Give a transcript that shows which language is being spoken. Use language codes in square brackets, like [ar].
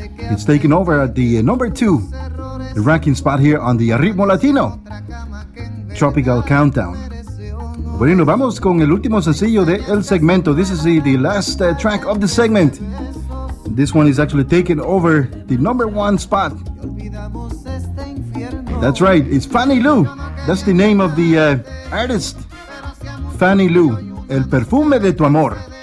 [en] It's taking over at the number two ranking spot here on the Ritmo Latino Tropical Countdown. [es] Bueno, vamos con el último sencillo de El Segmento. [en] This is the last track of the segment. This one is actually taking over the number one spot. That's right, it's Fanny Lou. That's the name of the artist, Fanny Lou. El Perfume de Tu Amor.